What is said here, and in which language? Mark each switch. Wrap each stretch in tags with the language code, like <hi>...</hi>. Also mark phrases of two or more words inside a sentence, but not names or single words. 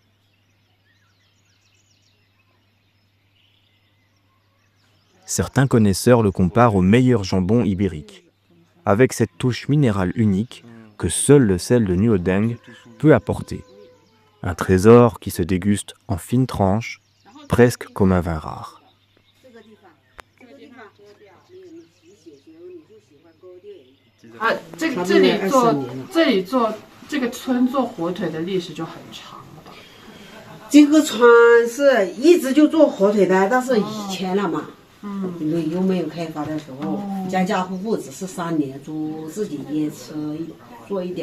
<fr>Certains connaisseurs le comparent au meilleur jambon ibérique, avec cette touche minérale unique que seul le sel de Nuodeng peut apporter. Un trésor qui se déguste en fines tranches, presque comme un vin rare.</fr> <zh>啊，这里做这个村做火腿的历史就很长了吧？这个村是一直就做火腿的，但是以前了嘛，旅游没有开发的时候，家家户户只是3年猪，自己也吃，做一点。</zh>